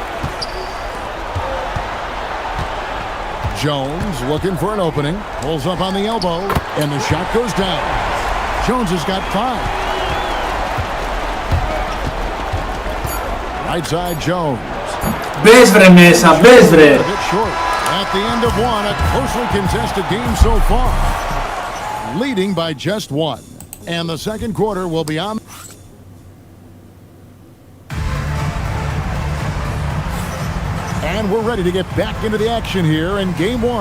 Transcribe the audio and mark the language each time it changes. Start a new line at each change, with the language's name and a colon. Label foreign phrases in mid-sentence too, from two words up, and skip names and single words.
English: Jones looking for an opening. Pulls up on the elbow. And the shot goes down. Jones has got 5. Right side Jones.
Greek: Μπες βρε μέσα, μπες βρε.
English: At the end of one, a closely contested game so far. Leading by just one. And the second quarter will be on. And we're ready to get back into the action here in game one.